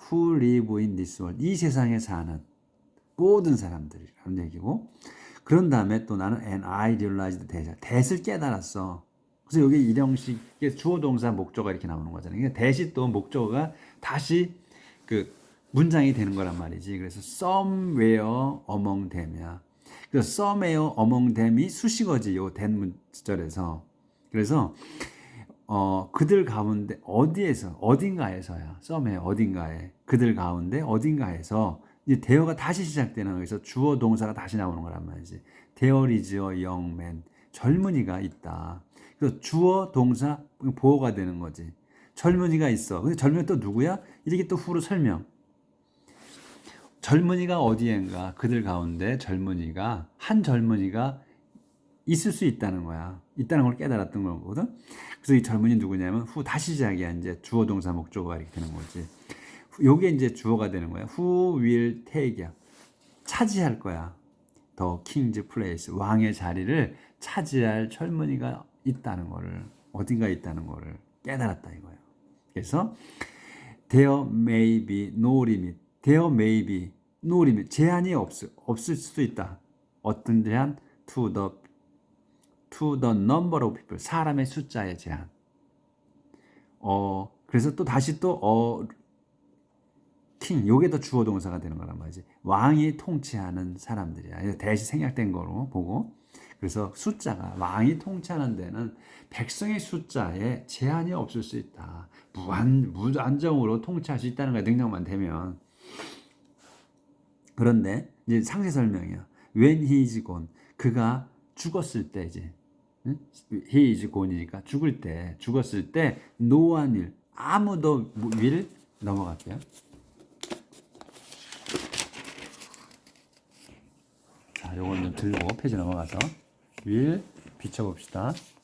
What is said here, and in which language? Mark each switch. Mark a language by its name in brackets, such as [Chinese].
[English] Who live in this world [Korean] 이 세상에 사는 모든 사람들이라는 얘기고 그런 다음에 또 나는 [English] and I realized that [Korean] 을 깨달았어. 그래서 여기 일형식의 주어 동사 목적어가 이렇게 나오는 거잖아요. 그러니까 that이 또 목적어가 다시 그 문장이 되는 거란 말이지. [English] 그래서 somewhere among them이야. [Korean] 그래서 [English] somewhere among them [Korean] 이 수식어지. 요 that 문절에서. 그래서 그들 가운데 어딘가에서야, 썸의 어딘가에, 그들 가운데 어딘가에서 이제 대어가 다시 시작되는 거에서 주어 동사가 다시 나오는 거란 말이지. [English] There is a young man. [Korean] 젊은이가 있다. 그래서 주어 동사 보어가 되는 거지. 젊은이가 있어. 근데 젊은이 또 누구야? 이렇게 또 후로 설명. 젊은이가 어디엔가, 그들 가운데 한 젊은이가 있을 수 있다는 거야. 있다는 걸 깨달았던 거거든. 그래서 이 젊은이 누구냐면 후 다시 시작이야. 이제 주어 동사 목적어가 이렇게 되는 거지. 요게 이제 주어가 되는 거야. [English] Who will take야. [Korean] 차지할 거야. [English] The king's place. [Korean] 왕의 자리를 차지할 젊은이가 있다는 거를, 어딘가에 있다는 거를 깨달았다 이거야. [English] 그래서 there may be no limit. there may be no limit. [Korean] 제한이 없을 수도 있다. 어떤 제한? [English] to the number of people. [Korean] 사람의 숫자의 제한. 그래서 또 다시 king, 요게 더 주어 동사가 되는 거란 말이지. 왕이 통치하는 사람들이야. 대시 생략된 거로 보고. 그래서 숫자가, 왕이 통치하는 데는 백성의 숫자에 제한이 없을 수 있다. 무한정으로 통치할 수 있다는 거야. 능력만 되면. 그런데 이제 상세 설명이야. [English] When he is gone. [Korean] 그가 죽었을 때 이제. [English] he is gone이니까 [Korean] 죽었을 때 [English] no one will. [Korean] 아무도 will 넘어갈게요. 자, 요건 좀 들고 페이지 넘어가서 will 비춰봅시다.